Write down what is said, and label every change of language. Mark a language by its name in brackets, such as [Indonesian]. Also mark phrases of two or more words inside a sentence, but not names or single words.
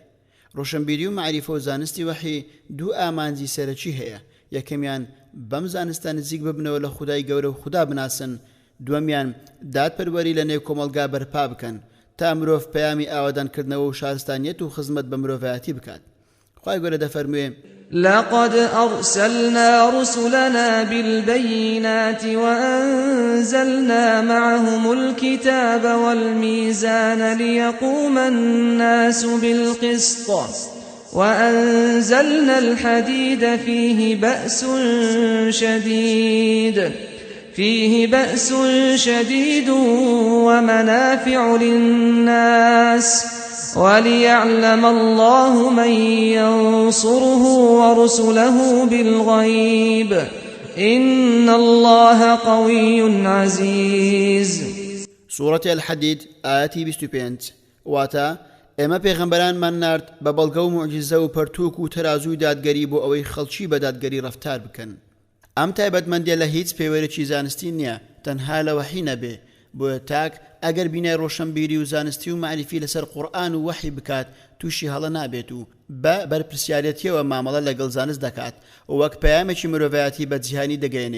[Central Kurdish] ڕۆشنبیری و معریفە و زانستی وحی دوو ئامانجی سەرەکی هەیە. یەکەمیان بەم زانستە نزیک ببنەوە لە خودای گەورە و خوددا بناسن، دووەمیان دادپەروەری لە نێو کۆمەلگا بەرپا بکەن تا مرۆڤ پەیامی ئاوادانکردنەوە و شارستانیەت و خزمەت بە مرۆڤایەتی بکات. خوای گەورە دەفەرموێ: [Arabic] لقد أرسلنا رسلنا بالبينات وأنزلنا معهم الكتاب والميزان ليقوم الناس بالقسط وأنزلنا الحديد فيه بأس شديد ومنافع للناس وليعلم الله من ينصره ورسله بالغيب إن الله قوي عزيز. سورة الحديد آياتي 25. [Central Kurdish] واتا ئێمە پێغەمبەرانمان نارد بە بەڵگە و موعجزە و پەرتووک و تەرازوی دادگەری بۆ ئەوەی خەڵکی بە دادگەری ڕەفتار بکەن. ئەم تایبەتمەندیە لە هیچ پێوەرێکی زانستی نییە، تەنها لە وەحی نەبێ. بۆیە تاک ئەگەر بینای ڕۆشنبیری و زانستی و معریفی لەسەر قورئان و وەحی بکات تووشی هەڵە نابێت و بە بەرپرسیارەتیەوە مامەڵە لەگەڵ زانست دەکات و وەک پەیامێکی مرۆڤایەتی بە جیهانی دەگەێنێ.